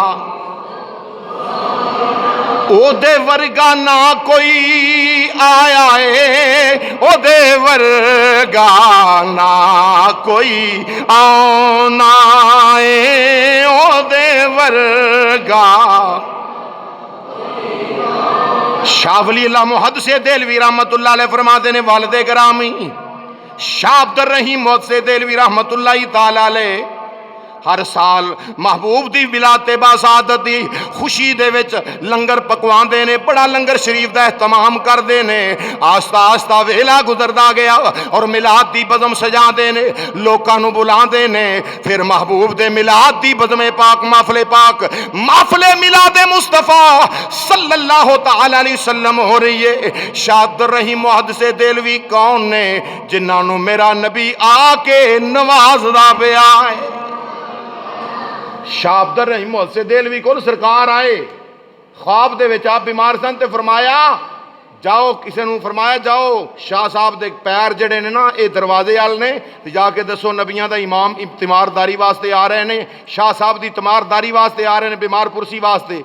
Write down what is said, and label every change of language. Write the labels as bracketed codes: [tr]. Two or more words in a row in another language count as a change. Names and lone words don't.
[pa] ਓਦੇ ਵਰਗਾ ਨਾ ਕੋਈ ਆਇਆ ਹੈ, ਓਦੇ ਵਰਗਾ ਨਾ ਕੋਈ ਆਣਾ ਹੈ, ਓਦੇ ਵਰਗਾ। ਸ਼ਾਹ ਵਲੀ ਅੱਲਾਹ ਮੁਹੱਦਿਸ ਦੇਹਲਵੀ ਰਹਿਮਤੁੱਲਾਹ ਅਲੈਹ ਫ਼ਰਮਾਤੇ ਨੇ, ਵਾਲਿਦ ਗਿਰਾਮੀ ਸ਼ਾਹ ਅਬਦੁਰ ਰਹੀਮ ਮੁਹੱਦਿਸ ਦੇਹਲਵੀ ਰਹਿਮਤੁੱਲਾਹ ਤਆਲਾ ਅਲੈਹ ਹਰ ਸਾਲ ਮਹਿਬੂਬ ਦੀ ਵਿਲਾਦਤੇ ਬਾਸਆਦਤ ਦੀ ਖ਼ੁਸ਼ੀ ਦੇ ਵਿਚ ਲੰਗਰ ਪਕਵਾਂਦੇ ਨੇ, ਬੜਾ ਲੰਗਰ ਸ਼ਰੀਫ਼ ਦਾ ਏਹਤਮਾਮ ਕਰਦੇ ਨੇ। ਆਹਿਸਤਾ ਆਹਿਸਤਾ ਵੇਲਾ ਗੁਜ਼ਰਦਾ ਗਿਆ ਔਰ ਮਿਲਾਦ ਦੀ ਬਜ਼ਮ ਸਜਾਂਦੇ ਨੇ, ਲੋਕਾਂ ਨੂੰ ਬੁਲਾਂਦੇ ਨੇ। ਫਿਰ ਮਹਿਬੂਬ ਦੇ ਮਿਲਾਦ ਦੀ ਬਜ਼ਮੇ ਪਾਕ ਮਹਿਫ਼ਿਲੇ ਮਿਲਾਦੇ ਮੁਸਤਫ਼ਾ [ar] صلى الله تعالى عليه وسلم [pa] ਹੋ ਰਹੀ ਹੈ। ਸ਼ਾਹ ਅਬਦੁਰ ਰਹੀਮ ਮੁਹੱਦਿਸ ਦੇਹਲਵੀ ਕੌਣ ਨੇ ਜਿਨ੍ਹਾਂ ਨੂੰ ਮੇਰਾ ਨਬੀ ਆਕੇ ਨਵਾਜ਼ਦਾ ਪਿਆ ਹੈ। ਸ਼ਾਹ ਅਬਦੁਰ ਰਹੀਮ ਮੁਹੱਦਿਸ ਦੇਹਲਵੀ ਕੋ ਸਰਕਾਰ ਆਏ ਖ਼੍ਵਾਬ ਦੇ ਵਿਚ, ਆਪ ਬੀਮਾਰ ਸਨ ਤੇ ਫ਼ਰਮਾਇਆ ਜਾਓ, ਕਿਸੀ ਨੇ ਫ਼ਰਮਾਇਆ ਜਾਓ ਸ਼ਾਹ ਸਾਹਬ ਦੇ ਪੈਰ ਜਿਹੜੇ ਨੇ ਨਾ ਯੇ ਦਰਵਾਜ਼ੇ ਵਾਲ ਨੇ, ਜਾਕੇ ਦੱਸੋ ਨਬੀਆਂ ਦਾ ਇਮਾਮ ਤੀਮਾਰਦਾਰੀ ਵਾਸਤੇ ਆ ਰਹੇ ਨੇ, ਸ਼ਾਹ ਸਾਹਬ ਦੀ ਤੀਮਾਰਦਾਰੀ ਵਾਸਤੇ ਆ ਰਹੇ ਨੇ, ਬੀਮਾਰ ਪੁਰਸੀ ਵਾਸਤੇ।